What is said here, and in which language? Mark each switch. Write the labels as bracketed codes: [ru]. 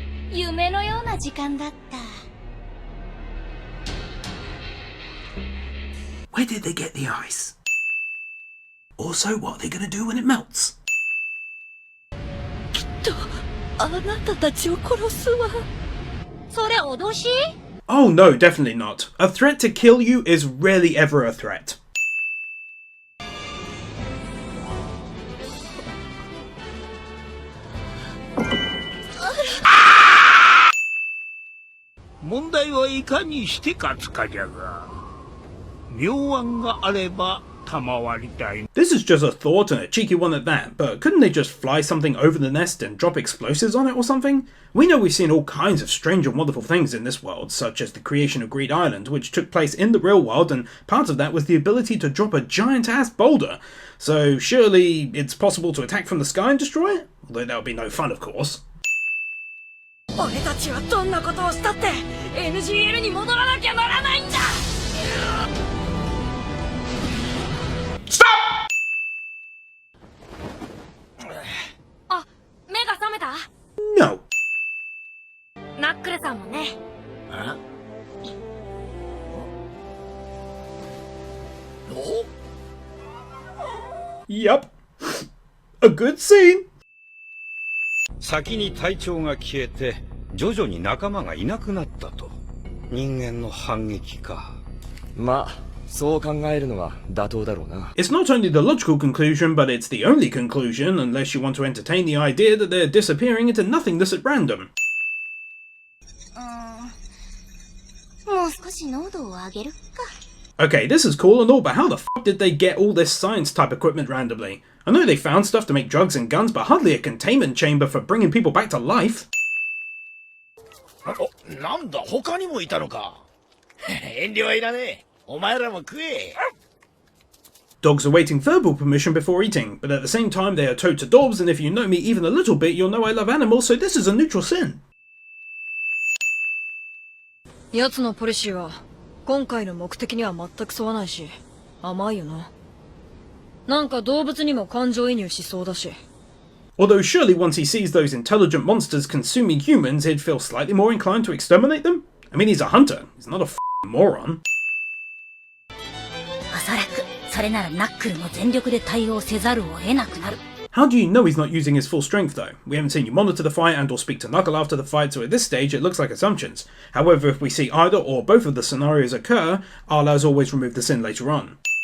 [ja] 夢のような時間だった。 [en] Where did they get the ice? Also, what are they gonna do when it melts? [ja] きっとあなたたちを殺すわ。それ脅し? [en] Oh no, definitely not. A threat to kill you is rarely ever a threat. [ja] 問題はいかにして勝つかじゃが、妙案があれば賜りたい。 [en] This is just a thought and a cheeky one at that, but couldn't they just fly something over the nest and drop explosives on it or something? We know we've seen all kinds of strange and wonderful things in this world, such as the creation of Greed Island, which took place in the real world, and part of that was the ability to drop a giant-ass boulder. So surely it's possible to attack from the sky and destroy it? Although that would be no fun, of course. [ja] 俺たちはどんなことをしたって NGL に戻らなきゃならないんだ。 [en] Stop! [ja] あ、目が覚めた？ [en] No. [ja] ナックルさんもね。あ？お？ [en] Yup. A good scene. [ja] 先に隊長が消えて徐々に仲間がいなくなったと。人間の反撃か。まあそう考えるのは妥当だろうな。 [en] It's not only the logical conclusion, but it's the only conclusion, unless you want to entertain the idea that they're disappearing into nothingness at random. [ja] もう少し濃度を上げるか。 [en] Okay, this is cool and all, but how the f*** did they get all this science-type equipment randomly? I know they found stuff to make drugs and guns, but hardly a containment chamber for bringing people back to life. [ja] なんだ、他にもいたのか。遠慮はいらねえ。お前らも食え。 [en] Dogs are waiting verbal permission before eating, but at the same time they are towed to dorbs, and if you know me even a little bit, you'll know I love animals, so this is a neutral sin. [ja] 奴のポリシーは今回の目的には全く沿わないし、甘いよな。なんか動物にも感情移入しそうだし。 [en] Although surely once he sees those intelligent monsters consuming humans, he'd feel slightly more inclined to exterminate them? I mean, he's a hunter. He's not a f***ing moron. [ja] おそらくそれならナックルも全力で対応せざるを得なくなる。 [en] How do you know he's not using his full strength though? We haven't seen you monitor the fight and or speak to Knuckle after the fight, so at this stage it looks like assumptions. However, if we see either or both of the scenarios occur, Arla has always removed the sin later on.